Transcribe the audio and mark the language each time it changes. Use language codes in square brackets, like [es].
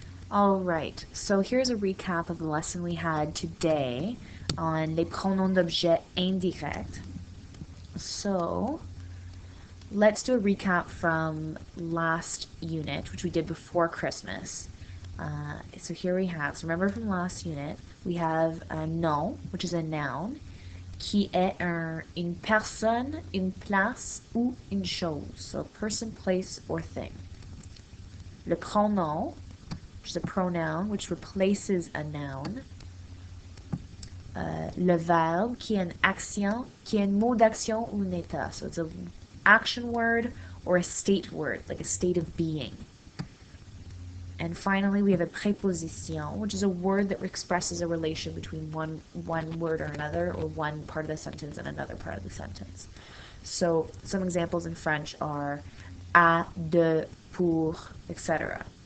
[en] All right, so here's a recap of the lesson we had today on les pronoms d'objet indirects. So let's do a recap from last unit, which we did before Christmas. So here we have, so remember from last unit, we have un nom, which is a noun, [fr] qui est une personne, une place ou une chose. [en] So person, place, or thing. Le pronom, which is a pronoun, which replaces a noun. [fr] Le verbe, qui est une action, qui est un mot d'action ou un état. [en] So it's an action word or a state word, like a state of being. And finally, we have a préposition, which is a word that expresses a relation between one word or another, or one part of the sentence and another part of the sentence. So some examples in French are à, de, pour, etc.